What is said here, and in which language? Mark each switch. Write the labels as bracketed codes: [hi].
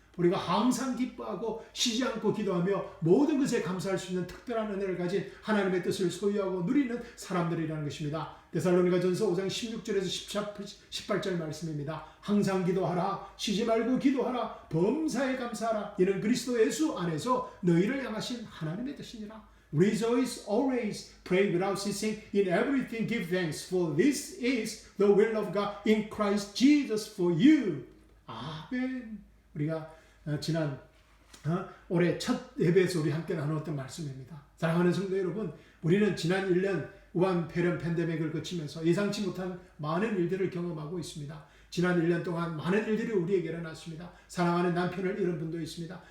[ko] 우리가 항상 기뻐하고 쉬지 않고 기도하며 모든 것에 감사할 수 있는 특별한 은혜를 가진 하나님의 뜻을 소유하고 누리는 사람들이라는 것입니다. 데살로니가전서 5장 16절에서 18절 말씀입니다. 항상 기도하라. 쉬지 말고 기도하라. 범사에 감사하라. 이는 그리스도 예수 안에서 너희를 향하신 하나님의 뜻이니라. [en] Rejoice always, pray without ceasing, in everything give thanks, for this is the will of God in Christ Jesus for you. [ko] 아멘. 우리가 지난 올해 첫 예배에서 우리 함께 나누었던 말씀입니다. 사랑하는 성도 여러분, 우리는 지난 1년 우한 폐렴 팬데믹을 거치면서 예상치 못한 많은 일들을 경험하고 있습니다. 지난 1년 동안 많은 일들이 우리에게 일어났습니다. 사랑하는 남편을 잃은 분도 있습니다.